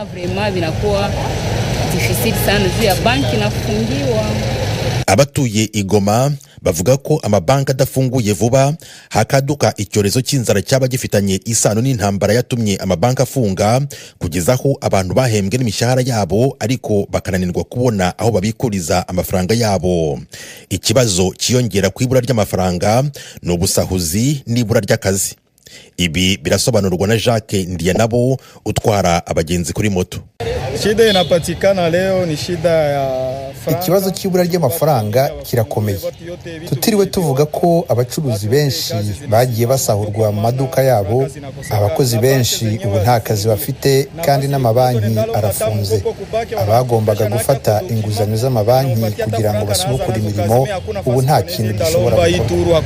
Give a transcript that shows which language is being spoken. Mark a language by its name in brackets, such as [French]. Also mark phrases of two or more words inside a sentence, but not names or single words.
[Kinyarwanda] Abatuye Igoma bavuga ko amabanki adafunguye vuba hakaduka icyorezo cy'inzara cyaba gifitanye isano n'intambara yatumye amabanki afunga, kugeza aho abantu bahembwe n'imishahara yabo ariko bakananirwa kubona aho babikuriza amafaranga yabo. Ikibazo kiyongera ku ibura ry'amafaranga ni ubusahuzi n'ibura ry'akazi. Ibi birasobanurwa na Jacques Ndiyanabo utwara abagenzi kuri moto. [Swahili] Shida inapatikana leo ni shida ya [Kinyarwanda] ikibazo cy'ibura ry'amafaranga kirakomeye. Tutiriwe tuvuga ko abacuruzi benshi bagiye basahurwa mu maduka yabo, abakozi benshi ubu nta kazi bafite, kandi n'amabanki arafunze. Abagombaga gufata inguzanyo z'amabanki kugira ngo basubukure imirimo ubu nta kintu gishobora gukora.